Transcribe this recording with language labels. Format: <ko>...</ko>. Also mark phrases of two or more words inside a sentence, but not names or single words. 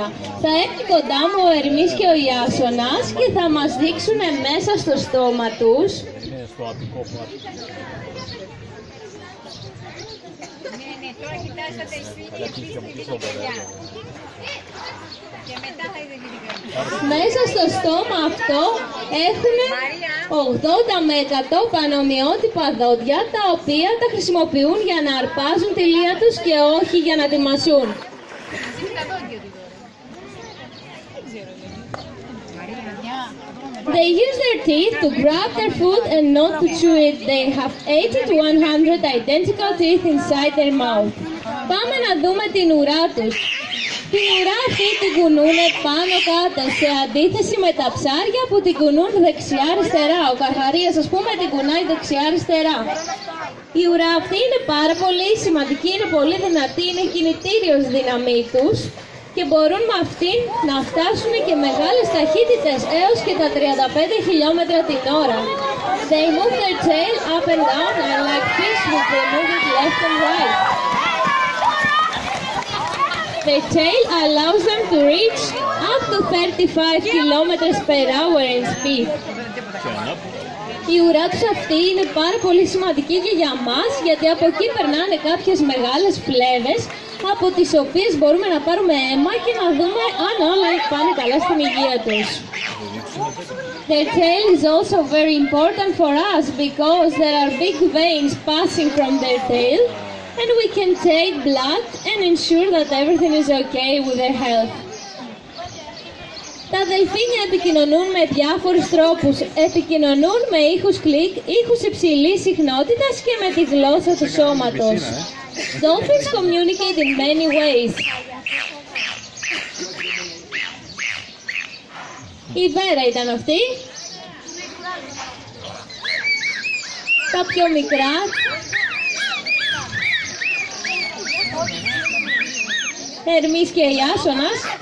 <el>Θα έρθει κοντά μου ο Ερμής και ο Ιάσονας και θα μας δείξουν μέσα στο στόμα τους τώρα κοιτάξτε μέσα στο στόμα αυτό έχουν 80 με 100 πανομοιότυπα δόντια, τα οποία τα χρησιμοποιούν για να αρπάζουν τη λία τους και όχι για να τη μασούν.</el> <en>They use their teeth to grab their food and not to chew it. They have 80 to 100 identical teeth inside their mouth.</en> <el>Πάμε να δούμε την ουρά τους. Την ουρά αυτή την κουνούνε πάνω κάτω, σε αντίθεση με τα ψάρια που την κουνούν δεξιά-αριστερά. Ο καρχαρίας, ας πούμε, την κουνάει δεξιά-αριστερά. Η ουρά αυτή είναι πάρα πολύ σημαντική, είναι πολύ δυνατή, είναι κινητήριος δύναμή τους και μπορούν με αυτήν να φτάσουν και μεγάλες ταχύτητες έως και τα 35 χιλιόμετρα την ώρα.</el> <en>They move their tail up and down and like fish with they move it left and right. Their tail allows them to reach up to 35 kilometers per hour in speed.</en> <el>Η ουρά τους αυτή είναι πάρα πολύ σημαντική και για μας, γιατί από εκεί περνάνε κάποιες μεγάλες φλέβες, από τις οποίες μπορούμε να πάρουμε αίμα και να δούμε αν όλα πάνε καλά στην υγεία τους.</el> <en>Their tail is also very important for us because there are big veins passing from their tail and we can take blood and ensure that everything is okay with their health.</en> <el>Τα δελφίνια επικοινωνούν με διάφορους τρόπους. Επικοινωνούν με ήχους κλικ, ήχους υψηλής συχνότητας και με τη γλώσσα του σώματος.</el> <en>Dolphins communicate in many ways.</en> <el>Η Βέρα ήταν αυτή. Τα πιο μικρά. Ερμής και Ιάσονας.</el>